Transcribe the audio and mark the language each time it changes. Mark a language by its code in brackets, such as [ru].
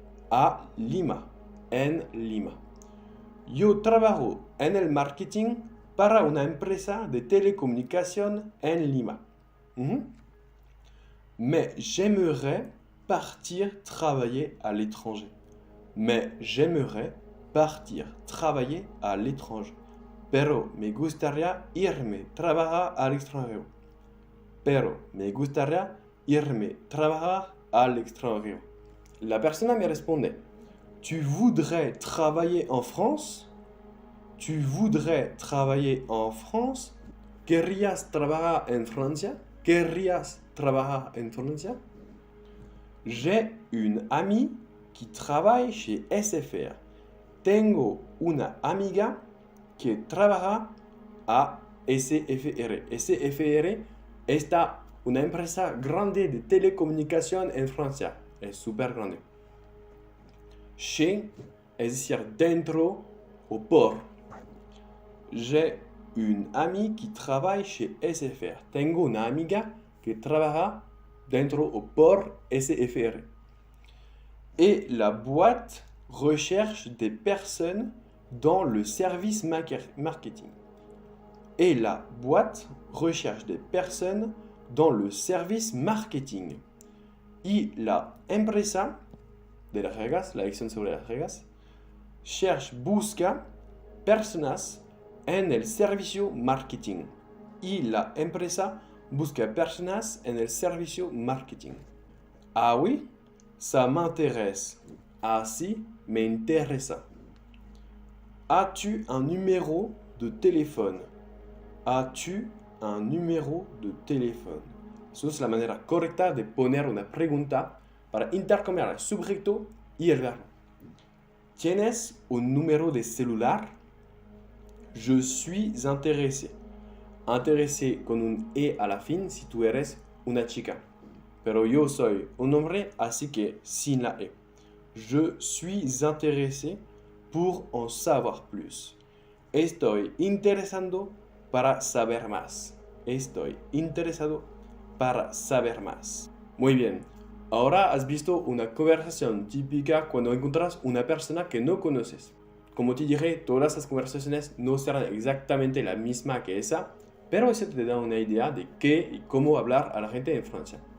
[es] A Lima, en Lima. Yo trabajo en el marketing para una empresa de télécommunicación en Lima. [fr] Mais j'aimerais partir travailler à l'étranger. Mais j'aimerais partir travailler à l'étranger. [es] Pero me gustaría irme trabajar al extranjero. Pero me gustaría irme trabajar al extranjero. La persona me responde, [fr] tu voudrais travailler en France? Tu voudrais travailler en France? [es] ¿Querrías trabajar en Francia? ¿Querrías trabajar en Francia? [fr] J'ai une amie qui travaille chez SFR. [es] Tengo una amiga que trabaja a SFR. SFR está una empresa grande de telecomunicación en Francia. Es súper grande. Chez, es decir, dentro o por. [fr] J'ai une amie qui travaille chez SFR. [es] Tengo una amiga que trabaja dentro o por SFR. [fr] Et la boîte recherche des personnes dans le service marketing. Et la boîte recherche des personnes dans le service marketing. [es] Y la empresa de las reglas, la lección sobre las reglas, busca personas en el servicio marketing. Y la empresa busca personas en el servicio marketing. [fr] Ah oui, ça m'intéresse. [es] Ah si, me interesa. [fr] As-tu un numéro de téléphone? As-tu un numéro de téléphone? [es] Eso es la manera correcta de poner una pregunta para intercambiar el sujeto y el verbo. ¿Tienes un número de celular? [fr] Je suis intéressé. [es] Intéressé con un E a la fin si tú eres una chica. Pero yo soy un hombre, así que sin la E. [fr] Je suis intéressé pour en savoir plus. [es] Estoy interesado para saber más. Estoy interesado para saber más. Muy bien. Ahora has visto una conversación típica cuando encuentras una persona que no conoces. Como te dije, todas las conversaciones no serán exactamente la misma que esa, pero eso te da una idea de qué y cómo hablar a la gente en Francia.